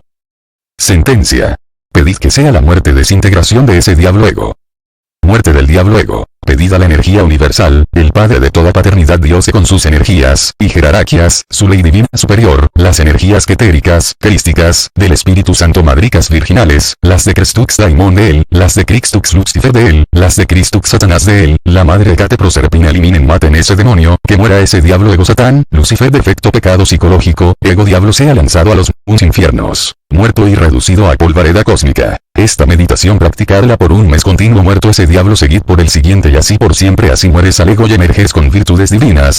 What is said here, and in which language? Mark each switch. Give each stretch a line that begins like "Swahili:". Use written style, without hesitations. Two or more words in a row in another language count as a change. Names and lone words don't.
Spanish: Sentencia. Pedid que sea la muerte desintegración de ese diablo ego. Muerte del diablo ego. Pedid a la energía universal, el Padre de toda paternidad Dios con sus energías y jerarquías, su ley divina superior, las energías ketéricas, crísticas, del Espíritu Santo madricas virginales, las de Cristux Daimon de él, las de Cristux Lucifer de él, las de Cristux Satanás de él, la Madre Hecate Proserpina eliminen, maten ese demonio, que muera ese diablo ego Satán, Lucifer defecto pecado psicológico, ego diablo sea lanzado a los infiernos, muerto y reducido a polvareda cósmica. Esta meditación practicarla por un mes continuo, muerto ese diablo seguid por el siguiente y así por siempre, así mueres al ego y emerges con virtudes divinas.